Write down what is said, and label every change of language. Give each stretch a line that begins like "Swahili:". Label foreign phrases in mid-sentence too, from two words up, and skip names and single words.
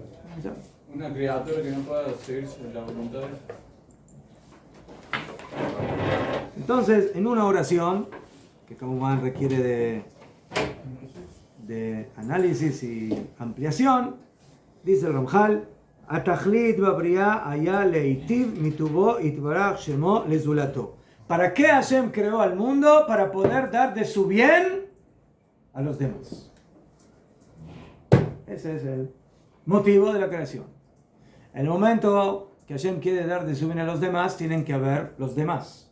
Spanish: Una criatura que no pueda seguir la voluntad de... Entonces, en una oración, que como más requiere de análisis y ampliación, dice el Ramjal,
Hebrew: תכלית הבריאה הייתה להיטיב מטובו יתברך שמו לזולתו.
Spanish: ¿Para qué Hashem creó al mundo? Para poder dar de su bien a los demás. Ese es el motivo de la creación. En el momento que Hashem quiere dar de su bien a los demás, tienen que haber los demás.